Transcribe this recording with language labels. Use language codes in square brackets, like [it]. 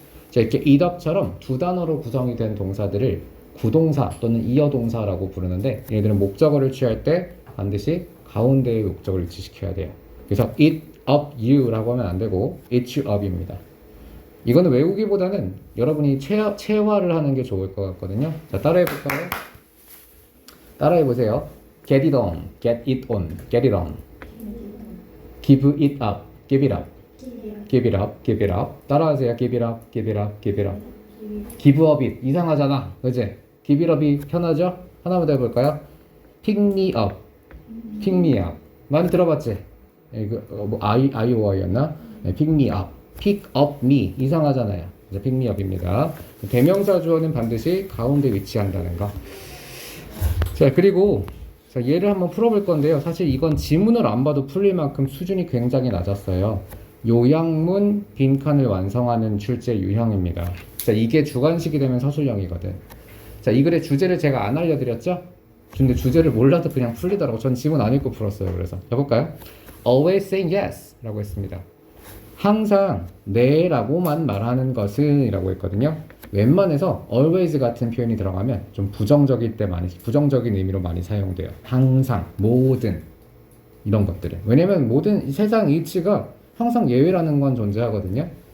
[ko] 자, 이렇게 [en] itup [ko] 처럼 두 단어로 구성이 된 동사들을 구동사 또는 이어동사라고 부르는데, 얘들은 목적어를 취할 때 반드시 가운데에 목적어를 위치시켜야 돼요. 그래서 [en] it up you [ko] 라고 하면 안 되고 [en] it you up입니다. [ko] 이거는 외우기보다는 여러분이 체화를 하는 게 좋을 것 같거든요. 자, 따라해볼까요? 따라해보세요. [en] Get it on, get it on, get it on. Give it up, give it up, give it up, give it up. [ko] 따라하세요. [en] Give it up, give it up, give it up. Give up it. [ko] 이상하잖아. 그치? [en] Give it up이 [ko] 편하죠? 하나만 더 해볼까요? [en] Pick me up, pick me up. [ko] 많이 들어봤지? 뭐 IOI였나? 네, [en] pick me up. pick up me [ko] 이상하잖아요. 이제 [en] pick me up입니다. [ko] 대명사 주어는 반드시 가운데 위치한다는 거. 자, 그리고 자, 얘를 한번 풀어볼 건데요. 사실 이건 지문을 안 봐도 풀릴 만큼 수준이 굉장히 낮았어요. 요약문 빈칸을 완성하는 출제 유형입니다. 자, 이게 주관식이 되면 서술형이거든. 자, 이 글의 주제를 제가 안 알려드렸죠? 근데 주제를 몰라도 그냥 풀리더라고. 전 지문 안 읽고 풀었어요. 그래서 해볼까요? [en] Always saying yes [ko] 라고 했습니다. 항상 네라고만 말하는 것은 이라고 했거든요. 웬만해서 always 같은 표현이 들어가면 좀 부정적인 부정적인 의미로 많이 사용돼요. 항상, 모든 이런 것들은. 왜냐면 모든 세상 이치가 항상 예외라는 건 존재하거든요.